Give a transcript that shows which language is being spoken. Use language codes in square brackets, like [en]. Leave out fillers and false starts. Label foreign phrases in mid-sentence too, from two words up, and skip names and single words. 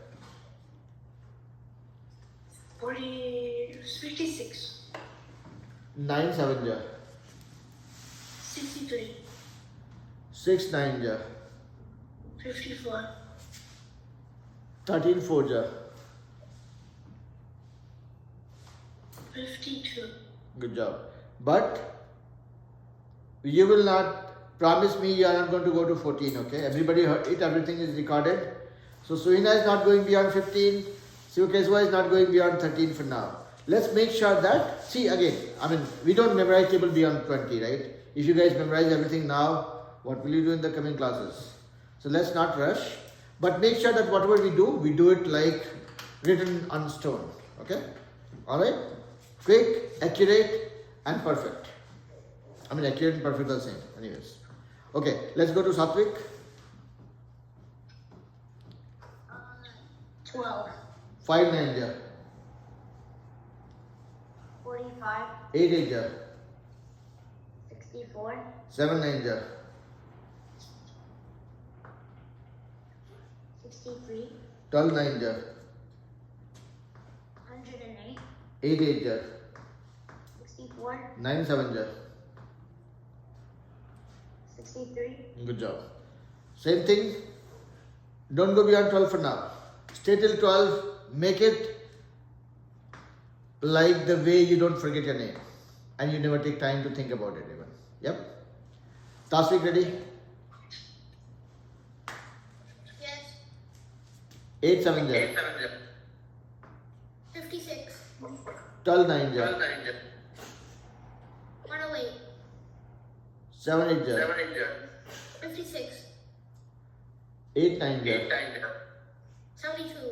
[en] 56. 9 7 ja. 63. 6 9 ja. 54. 13 4 ja. 52. Good job. But you will not promise me you are not going to go to 14, okay? Everybody heard it, everything is recorded. So Suhina is not going beyond 15. Sivakeswa is not going beyond 13 for now. Let's make sure that, see again, I mean, we don't memorize table beyond 20, right? If you guys memorize everything now, what will you do in the coming classes? So let's not rush, but make sure that whatever we do it like written on stone, okay? Alright? Quick, accurate, and perfect. I mean, accurate and perfect are the same, anyways. Okay, let's go to Satvik. 12. 5 9 ja. 45. 8 8 ja. 64. 7 9 ja. 63. 12 9 ja. 108. 8 8 ja. 64. 9 7 ja. 63. Good job. Same thing. Don't go beyond 12 for now. Stay till 12. Make it like the way you don't forget your name and you never take time to think about it even. Yep. Tasvik, ready? Yes. 8 7 ja. 56. 12 9 ja. 108. 7 8 ja. 56. 8 9 ja. 72.